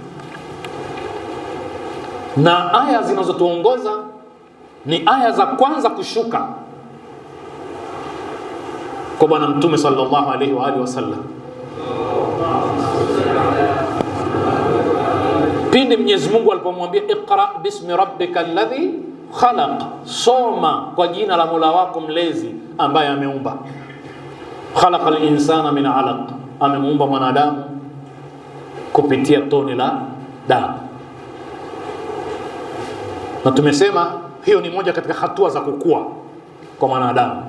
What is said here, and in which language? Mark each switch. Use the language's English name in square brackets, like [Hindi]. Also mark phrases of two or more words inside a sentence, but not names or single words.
[Swahili] Na aya zinazotuongoza ni aya za kwanza kushuka kwa Bwana Mtume [Arabic] صلى الله عليه وآله وسلم, [Swahili] pindi Mwenyezi Mungu alipomwambia [Arabic] اقرأ باسم ربك الذي خلق, [Swahili] soma kwa jina la Mola wako mlezi ambaye ameumba. [Arabic] خلق الإنسان من علق, [Swahili] amemuumba mwanadamu kupitia tone la damu. Na tumesema hiyo ni moja katika hatua za kukua kwa mwanadamu.